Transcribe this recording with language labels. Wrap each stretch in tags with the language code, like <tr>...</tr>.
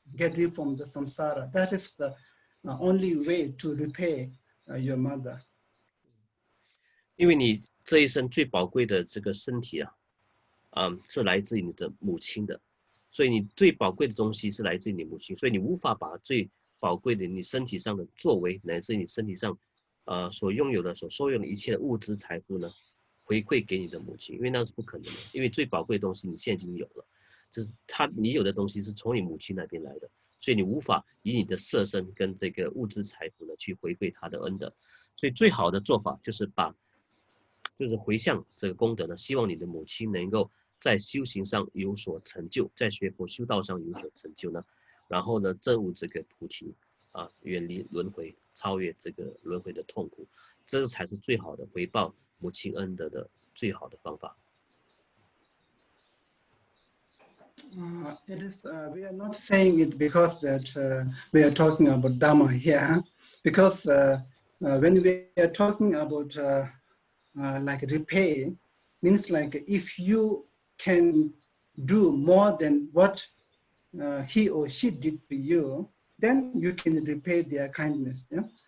<en>Get rid from the samsara. That is the only way to repay your mother.</en> <zh>因为你这一生最宝贵的这个身体是来自于你的母亲的，所以你最宝贵的东西是来自于你母亲，所以你无法把最宝贵的你身体上的作为，乃至你身体上所拥有的、所收用的一切的物质财富呢，回馈给你的母亲，因为那是不可能的，因为最宝贵的东西你现在已经有了。就是你有的东西是从你母亲那边来的，所以你无法以你的色身跟这个物质财富呢去回馈她的恩德，所以最好的做法就是回向这个功德呢，希望你的母亲能够在修行上有所成就，在学佛修道上有所成就呢，然后呢证悟这个菩提远离轮回，超越这个轮回的痛苦，这个才是最好的回报母亲恩德的最好的方法。</zh> <en>It is. We are not saying it because that we are talking about Dharma here, because when we are talking about like repay, means like if you can do more than what he or she did to you, then you can repay their kindness. Yeah?</en>